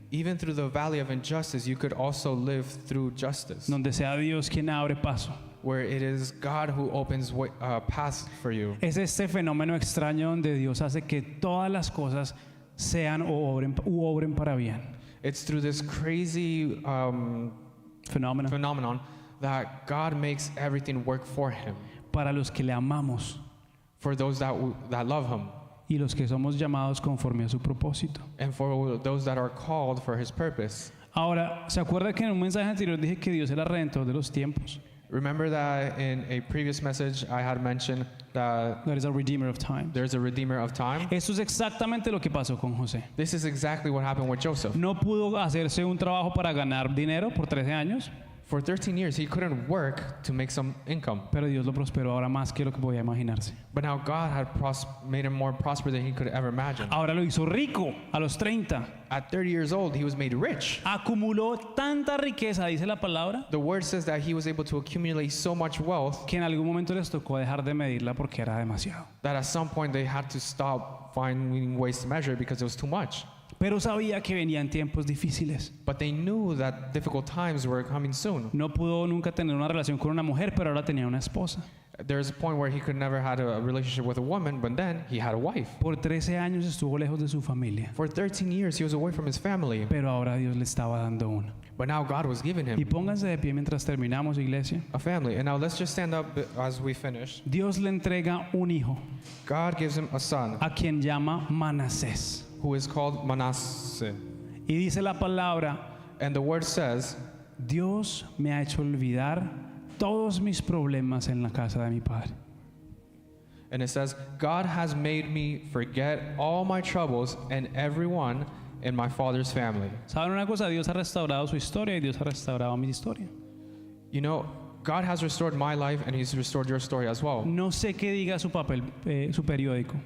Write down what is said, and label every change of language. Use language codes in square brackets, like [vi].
[en] Even through the valley of injustice, you could also live through justice, [es] donde sea Dios quien abre paso. [en] where it is God who opens paths for you. [es] Es este fenómeno extraño donde Dios hace que todas las cosas sean u obren para bien. [en] It's through this crazy [es] Fenómeno [en] phenomenon that God makes everything work for him, [es] para los que le amamos [en] for those that love him, [es] y los que somos llamados conforme a su propósito. [en] and for those that are called for his purpose. [es] Ahora, ¿se acuerda que en un mensaje anterior dije que Dios era redentor de los tiempos? [en] Remember that in a previous message I had mentioned that That is a redeemer of time. there's a redeemer of time. [es] Esto es exactamente lo que pasó con José. [en] This is exactly what happened with Joseph. [es] No pudo hacerse un trabajo para ganar dinero por 13 años, [en] For 13 years, he couldn't work to make some income. [es] pero Dios lo prosperó ahora más que lo que podía imaginarse. [en] But now God had made him more prosperous than he could ever imagine. [es] Ahora lo hizo rico a los 30. [en] At 30 years old, he was made rich. [es] Acumuló tanta riqueza, dice la palabra, [en] The word says that he was able to accumulate so much wealth [es] que en algún momento les tocó dejar de medirla porque era demasiado. [en] that at some point they had to stop finding ways to measure it because it was too much. [es] Pero sabía que venían tiempos difíciles. [en] But they knew that difficult times were coming soon. [es] No pudo nunca tener una relación con una mujer, pero ahora tenía una esposa. [en] There's a point where he could never had a relationship with a woman, but then he had a wife. [es] Por 13 años estuvo lejos de su familia, [en] For 13 years, he was away from his family. [es] pero ahora Dios le estaba dando una. [en] But now God was giving [es] Y [en] him [es] pónganse de pie mientras terminamos, iglesia. [en] a family. And now let's just stand up as we finish. [es] Dios le entrega un hijo, [en] God gives him a son [es] a quien llama Manasés. [en] who is called Manasseh. [es] Y dice la palabra [en] And the word says [es] Dios me ha hecho olvidar todos mis problemas en la casa de mi padre. [en] And it says, God has made me forget all my troubles and everyone in my father's family. [es] ¿Saben una cosa? Dios ha restaurado su historia y Dios ha restaurado mi historia. [en] You know, God has restored my life and He's restored your story as well. [es] No sé qué diga su papel, su periódico,